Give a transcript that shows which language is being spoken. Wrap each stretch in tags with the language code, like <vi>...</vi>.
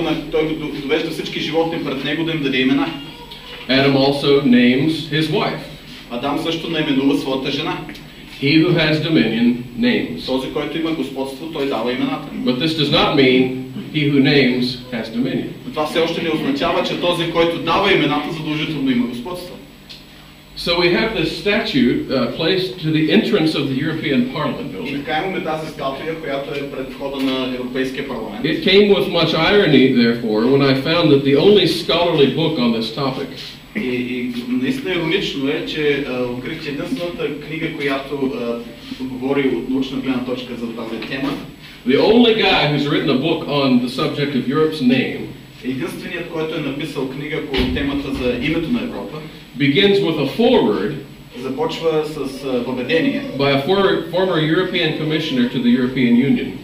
<bg>Той го довежда всички животни пред него да им даде имена.</bg> <en>Adam also names his wife.</en> <bg>Адам също наименува своята жена.</bg> <en>He who has dominion names.</en> <bg>Този, който има господство, той дава имената.</bg> <en>But this does not mean he who names has dominion.</en> <bg>Това все още не означава, че този, който дава имената, задължително има господство.</bg> <en>So we have this statue placed to the entrance of the European Parliament</en> <bg>И</bg> <en>building.</en> <bg>така имаме тази статуя, която е пред входа на Европейския парламент.</bg> <en>It came with much irony, therefore, when I found that the only scholarly book on this topic</en> <bg>И наистина иронично е, че открих, че единствената книга, която говори от научна гледна точка за тази тема,</bg> <en>the only guy who's written a book on the subject of Europe's name,</en> <bg>единственият, който е написал книга по темата за името на Европа,</bg> <en>begins with a foreword</en> <bg>започва с въведение</bg> <en>by a former European commissioner to the European Union.</en>